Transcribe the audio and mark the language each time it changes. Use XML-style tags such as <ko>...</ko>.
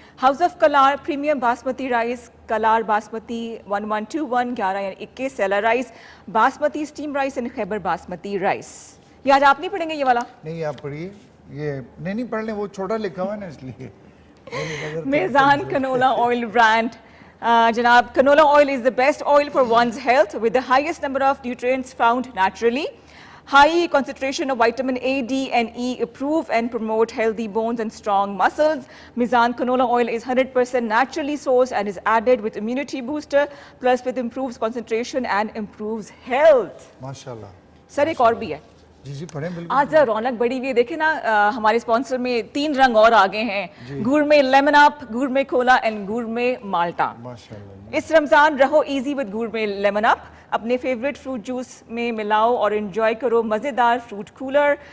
<en>House of Kalar premium basmati rice, Kalar basmati 1121 11 یعنی 21 sella rice, basmati steam rice and Khyber basmati rice.</en> <ur>یہ آج آپ نہیں پڑھیں گے یہ والا؟ نہیں آپ پڑھیے. یہ نہیں پڑھ لیں, وہ چھوٹا لکھا ہوا ہے نا اس لیے.</ur> <en>Mizan canola oil brand. جناب, canola oil is the best oil for one's health with the highest number of nutrients found naturally. High concentration of vitamin A, D and E improve and promote healthy bones and strong muscles. Mizan canola oil is 100% naturally sourced and is added with immunity booster plus with improves concentration and improves health.</en> <ur>ماشاءاللہ. سر ایک اور بھی ہے. جی جی پڑھیں بالکل. آج ذرا رونق بڑی ہوئی ہے. دیکھیں نا ہمارے اسپانسر میں 3 رنگ اور آگے ہیں, گڑ میں لیمن اپ, گڑ میں کھولا اینڈ گڑ میں مالٹا. ماشاءاللہ. اس رمضان رہو ایزی ود گڑ میں لیمن اپ. اپنے فیوریٹ فروٹ جوس میں ملاؤ اور انجوائے کرو مزیدار فروٹ کولر.</ur>